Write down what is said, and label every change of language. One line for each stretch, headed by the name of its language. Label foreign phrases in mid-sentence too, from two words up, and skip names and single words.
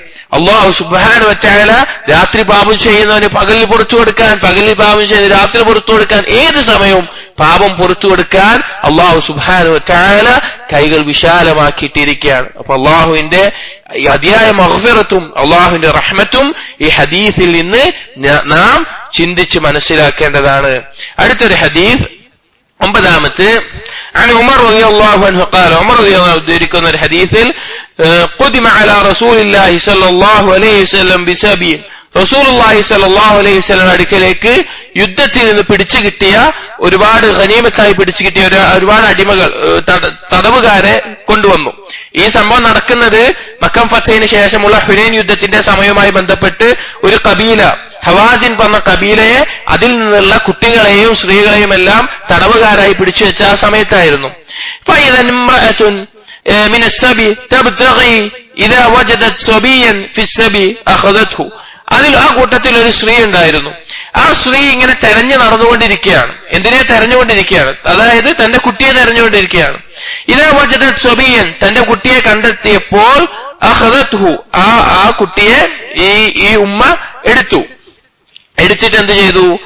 Malayalam: അല്ലാഹു
Arabic: سبحانه وتعالى
Malayalam: രാത്രി പാപം ചെയ്യുന്നവന് പകലിൽ പുറത്തു കൊടുക്കാൻ, പകലിൽ പാപം ചെയ്യുന്ന രാത്രി പുറത്തു കൊടുക്കാൻ, ഏത് സമയവും പാപം പുറത്തു കൊടുക്കാൻ അല്ലാഹു
Arabic: سبحانه وتعالى
Malayalam: കൈകൾ വിശാലമാക്കിയിട്ടിരിക്കുകയാണ്. അപ്പൊ അല്ലാഹുവിന്റെ അതിയായ മഗ്ഫിറത്തും അല്ലാഹുവിന്റെ റഹ്മത്തും ഈ ഹദീസിൽ നിന്ന് നാം ചിന്തിച്ച് മനസ്സിലാക്കേണ്ടതാണ്. അടുത്തൊരു ഹദീസ്, 9ാമത്തെ,
Arabic: عن عمر رضي الله عنه قال, عمر رضي الله عنه ذكر الحديث قدم على رسول الله صلى الله عليه وسلم بسبي, رسول الله صلى الله عليه وسلم
Malayalam: അടുക്കലേക്ക് യുദ്ധത്തിൽ നിന്ന് പിടിച്ചു കിട്ടിയ ഒരുപാട് ഗനീമത്തായി പിടിച്ചു കിട്ടിയ ഒരുപാട് അടിമകൾ, തടവുകാരെ കൊണ്ടുവന്നു. ഈ സംഭവം നടക്കുന്നത് മക്കം ഫത്തഹിന് ശേഷമുള്ള ഹുനൈൻ യുദ്ധത്തിന്റെ സമയവുമായി ബന്ധപ്പെട്ട് ഒരു കബീല, ഹവാസിൻ പറഞ്ഞ കബീലയെ, അതിൽ നിന്നുള്ള കുട്ടികളെയും സ്ത്രീകളെയും എല്ലാം തടവുകാരായി പിടിച്ചു വെച്ച ആ സമയത്തായിരുന്നു.
Arabic: فإذا امرأة من السبي تبتغي إذا وجدت صبيا في السبي أخذته,
Malayalam: അതിൽ ആ കൂട്ടത്തിൽ ഒരു സ്ത്രീ ഉണ്ടായിരുന്നു. ആ സ്ത്രീ ഇങ്ങനെ തെരഞ്ഞു നടന്നുകൊണ്ടിരിക്കുകയാണ്. എന്തിനെ തെരഞ്ഞുകൊണ്ടിരിക്കുകയാണ്? അതായത് തന്റെ കുട്ടിയെ തെരഞ്ഞുകൊണ്ടിരിക്കുകയാണ്. ഇതാ
Arabic: وجدت صبيا,
Malayalam: തന്റെ കുട്ടിയെ കണ്ടെത്തിയപ്പോൾ അഖദത്ഹു, ആ കുട്ടിയെ ഈ ഉമ്മ എടുത്തിട്ട് എന്ത് ചെയ്തു?